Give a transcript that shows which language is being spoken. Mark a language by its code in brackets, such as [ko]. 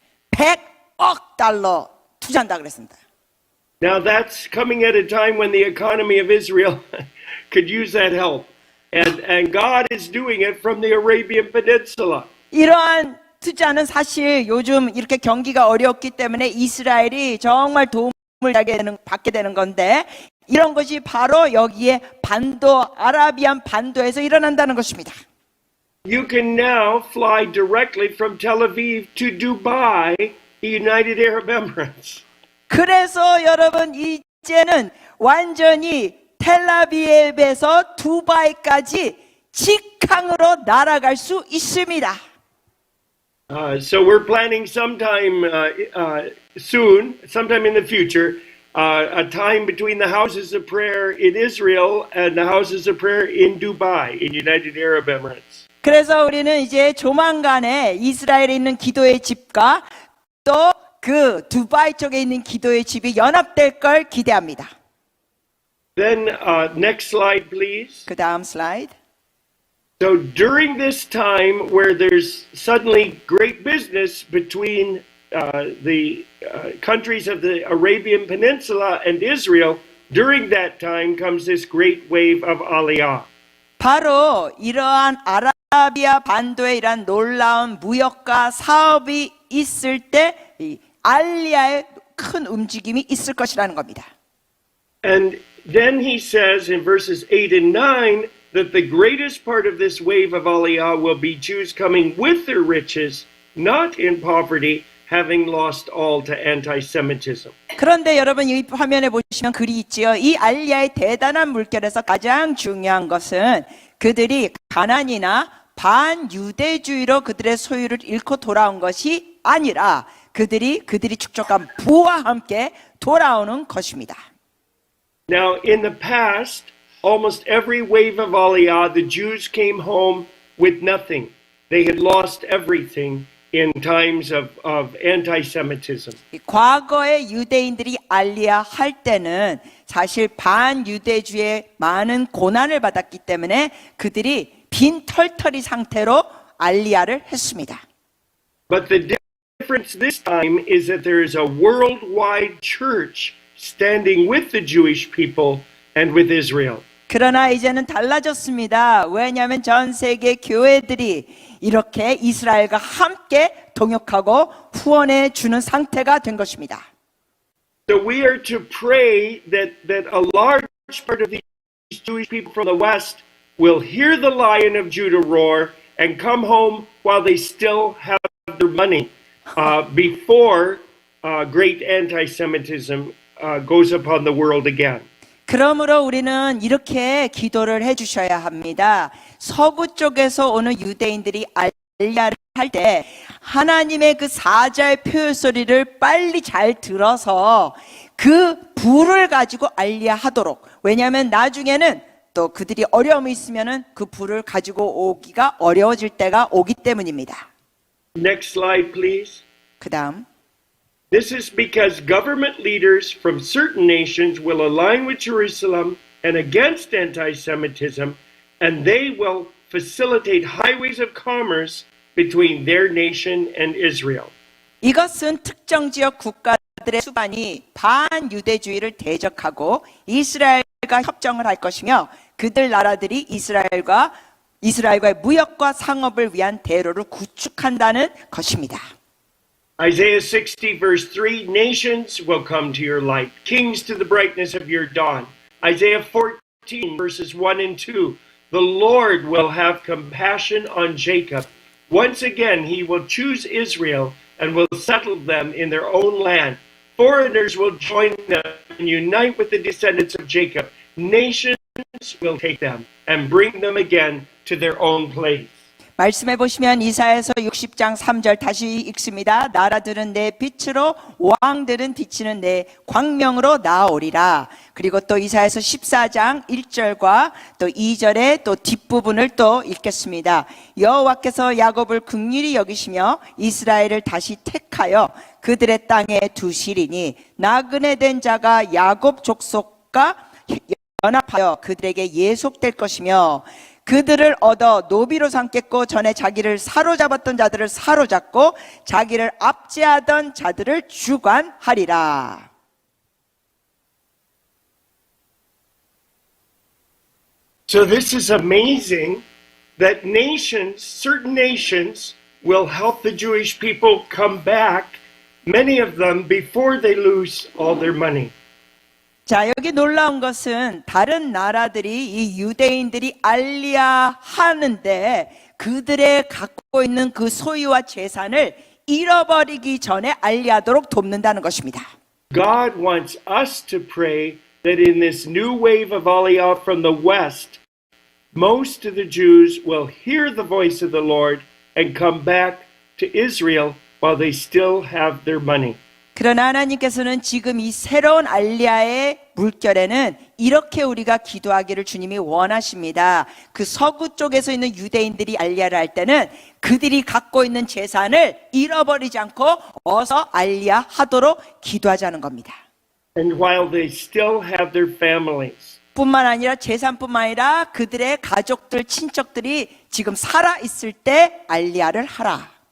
[ko] 100억 달러 투자한다 그랬습니다. [en] Now that's coming at a time when the economy of Israel could use that help. And God is doing it from the Arabian Peninsula. [ko] 이러한 투자는 사실 요즘 이렇게 경기가 어렵기 때문에 이스라엘이 정말 도움을 받게 되는 건데 이런 것이 바로 여기에 반도 아라비안 반도에서 일어난다는 것입니다. [en] You can now fly directly from Tel Aviv to Dubai, the United Arab Emirates. [ko] 그래서 여러분 이제는 완전히 텔아비브에서 두바이까지 직항으로 날아갈 수 있습니다. [en] So we're planning sometime soon, sometime in the future, a time between the houses of prayer in Israel and the houses of prayer in Dubai, in United Arab Emirates. [ko] 그래서 우리는 이제 조만간에 이스라엘에 있는 기도의 집과 또 그 두바이 쪽에 있는 기도의 집이 연합될 걸 기대합니다. [en] Then, next slide, please. [ko] 그 다음 슬라이드. [en] So during this time where there's suddenly great business between the countries of the Arabian Peninsula and Israel, during that time comes this great wave of Aliyah. [ko] 바로 이러한 아라비아 반도에 이러한 놀라운 무역과 사업이 있을 때 이 알리야의 큰 움직임이 있을 것이라는 겁니다. [en] And then he says in verses 8 and 9 that the greatest part of this wave of Aliyah will be Jews coming with their riches, not in poverty, having lost all to anti-Semitism. [ko] 그런데 여러분 이 화면에 보시면 글이 있지요. 이 알리야의 대단한 물결에서 가장 중요한 것은 그들이 가난이나 반유대주의로 그들의 소유를 잃고 돌아온 것이 아니라 그들이 축적한 부와 함께 돌아오는 것입니다. [en] Now, in the past, almost every wave of Aliyah, the Jews came home with nothing. They had lost everything in times of anti-Semitism. [ko] 과거의 유대인들이 알리야 할 때는 사실 반유대주의의 많은 고난을 받았기 때문에 그들이 빈 털털이 상태로 알리야를 했습니다. [en] But the difference this time is that there is a worldwide church standing with the Jewish people and with Israel. [ko] 그러나 이제는 달라졌습니다. 왜냐하면 전 세계 교회들이 이렇게 이스라엘과 함께 동역하고 후원해 주는 상태가 된 것입니다. [en] So we are to pray that a large part of these Jewish people from the West will hear the Lion of Judah roar and come home while they still have their money before great anti-Semitism goes upon the world again. [ko] 그러므로 우리는 이렇게 기도를 해주셔야 합니다. 서구 쪽에서 오는 유대인들이 알리야를 할 때 하나님의 그 사자의 표효 소리를 빨리 잘 들어서 그 불을 가지고 알리야 하도록. 왜냐하면 나중에는 또 그들이 어려움이 있으면은 그 불을 가지고 오기가 어려워질 때가 오기 때문입니다. [en] Next slide, please. [ko] 그 다음. [en] This is because government leaders from certain nations will align with Jerusalem and against anti-Semitism, and they will facilitate highways of commerce between their nation and Israel. [ko] 이것은 특정 지역 국가들의 수반이 반유대주의를 대적하고 이스라엘과 협정을 할 것이며 그들 나라들이 이스라엘과의 무역과 상업을 위한 대로를 구축한다는 것입니다. [en] Isaiah 60 verse 3, nations will come to your light, kings to the brightness of your dawn. Isaiah 14 verses 1 and 2, the Lord will have compassion on Jacob. Once again, he will choose Israel and will settle them in their own land. Foreigners will join them and unite with the descendants of Jacob. Nations will take them and bring them again to their own place. [ko] 말씀해 보시면 이사야서 60장 3절 다시 읽습니다. 나라들은 내 빛으로 왕들은 비치는 내 광명으로 나오리라. 그리고 또 이사야서 14장 1절과 또 2절의 또 뒷부분을 또 읽겠습니다. 여호와께서 야곱을 긍휼히 여기시며 이스라엘을 다시 택하여 그들의 땅에 두시리니 나그네 된 자가 야곱 족속과 연합하여 그들에게 예속될 것이며 그들을 얻어 노비로 삼겠고 전에 자기를 사로잡았던 자들을 사로잡고 자기를 압제하던 자들을 주관하리라. [en] So this is amazing that nations, certain nations, will help the Jewish people come back, many of them before they lose all their money. [ko] 자, 여기 놀라운 것은 다른 나라들이 이 유대인들이 알리야 하는데 그들의 갖고 있는 그 소유와 재산을 잃어버리기 전에 알리하도록 돕는다는 것입니다. [en] God wants us to pray that in this new wave of Aliyah from the West, most of the Jews will hear the voice of the Lord and come back to Israel while they still have their money. [ko] 그러나 하나님께서는 지금 이 새로운 알리야의 물결에는 이렇게 우리가 기도하기를 주님이 원하십니다. 그 서구 쪽에서 있는 유대인들이 알리야를 할 때는 그들이 갖고 있는 재산을 잃어버리지 않고 어서 알리야 하도록 기도하자는 겁니다. [en] And while they still have their families. [ko] 뿐만 아니라 재산뿐만 아니라 그들의 가족들, 친척들이 지금 살아있을 때 알리야를 하라.